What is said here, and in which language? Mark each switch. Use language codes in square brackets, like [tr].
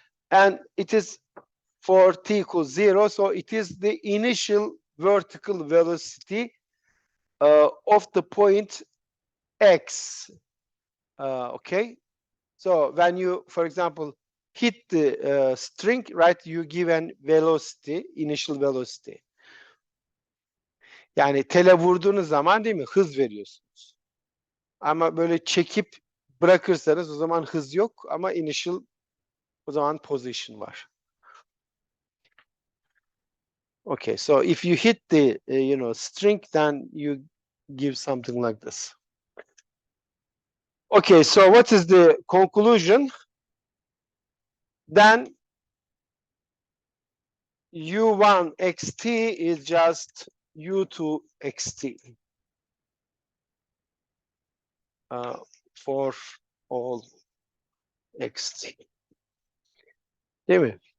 [en] And it is for t equals 0, so it is the initial vertical velocity of the point x. Okay, so when you, for example, hit the string, right, you give an velocity, initial velocity. [tr] Yani tele vurduğunuz zaman, değil mi, hız veriyorsunuz. Ama böyle çekip bırakırsanız o zaman hız yok, ama initial, o zaman position var. [en] Okay, so if you hit the string, then you give something like this. Okay, so what is the conclusion? Then U1 xt is just U2 xt for all xt. [tr] Değil mi?